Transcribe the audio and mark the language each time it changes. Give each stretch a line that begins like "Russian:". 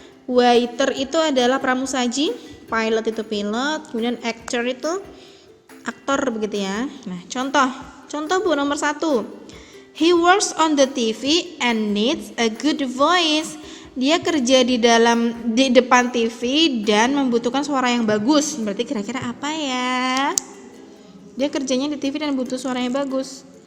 Indonesian: Waiter itu adalah pramusaji, pilot itu pilot, kemudian actor itu aktor begitu ya. Nah, contoh Bu nomor 1.
English: He works on the TV and needs a good voice.
Indonesian: Dia kerja di depan TV dan membutuhkan suara yang bagus. Berarti kira-kira apa ya? Dia kerjanya di TV dan butuh suara yang bagus.